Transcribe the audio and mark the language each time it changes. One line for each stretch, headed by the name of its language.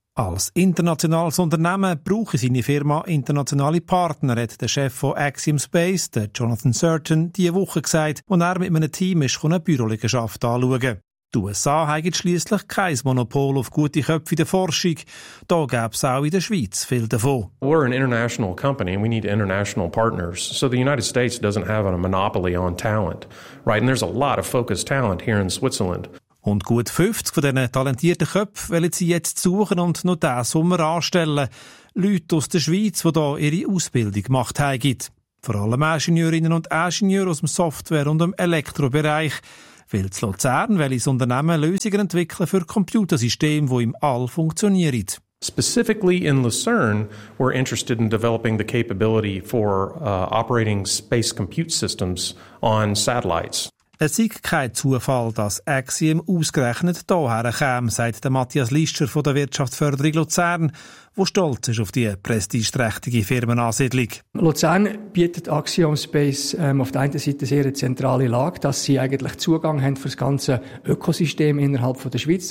German: Als internationales Unternehmen brauche seine Firma internationale Partner, hat der Chef von Axiom Space, der Jonathan Surtin, diese Woche gesagt, als er mit einem Team ist, eine Büroliegenschaft anschauen. Die USA haben schliesslich kein Monopol auf gute Köpfe in der Forschung. Da gäbe es auch in der Schweiz viel davon.
English: We're an international company and we need international partners. So the United States doesn't have a monopoly on talent. Right? And there's a lot of focused talent here in Switzerland.
German: Und gut 50 von diesen talentierten Köpfen wollen sie jetzt suchen und noch diesen Sommer anstellen. Leute aus der Schweiz, die hier ihre Ausbildung gemacht haben. Vor allem Ingenieurinnen und Ingenieure aus dem Software- und dem Elektrobereich. Weil zu Luzern will ein Unternehmen Lösungen entwickeln für Computersysteme, die im All funktionieren.
English: Specifically in Luzern, we're interested in developing the capability for operating space compute systems on satellites.
German: Es sei kein Zufall, dass Axiom ausgerechnet hierher kam, sagt der Matthias Lister von der Wirtschaftsförderung Luzern, der stolz ist auf die prestigeträchtige Firmenansiedlung. Luzern bietet Axiom Space auf der einen Seite sehr eine zentrale Lage, dass sie eigentlich Zugang haben für das ganze Ökosystem innerhalb von der Schweiz.